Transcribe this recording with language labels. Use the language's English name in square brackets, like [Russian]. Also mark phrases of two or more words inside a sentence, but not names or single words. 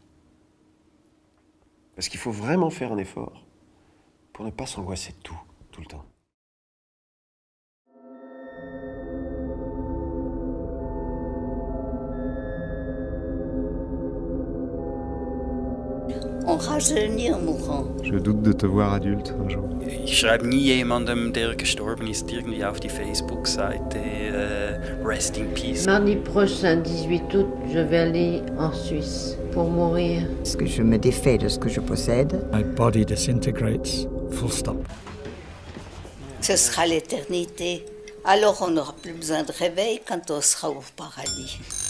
[French] Parce qu'il faut vraiment faire un effort pour ne pas s'angoisser de tout le temps. On rajeunit en mourant. Je doute de te voir adulte un jour. [German] Ich schreibe nie jemandem, der gestorben ist, irgendwie auf die Facebook-Seite [English] Rest in Peace. [French] Mardi prochain, 18 août, je vais aller en Suisse pour mourir. Parce que je me défais de ce que je possède. [English] My body disintegrates, full stop. [French] Ce sera l'éternité. Alors on n'aura plus besoin de réveil quand on sera au paradis.